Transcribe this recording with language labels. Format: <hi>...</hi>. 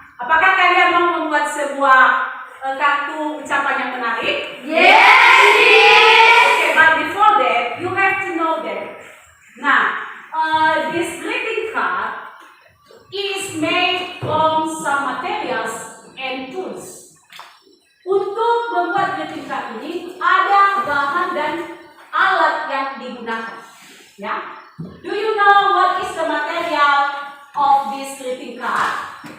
<id>Apakah kalian mau membuat sebuah kartu ucapan yang menarik?</id> <en>Yes, miss. Okay, but before that, you have to know that. Now, this greeting card is made from some materials and tools.</en> <id>Untuk membuat greeting card ini ada bahan dan alat yang digunakan.</id> <en>Ya, do you know what is the material of this greeting card?</en>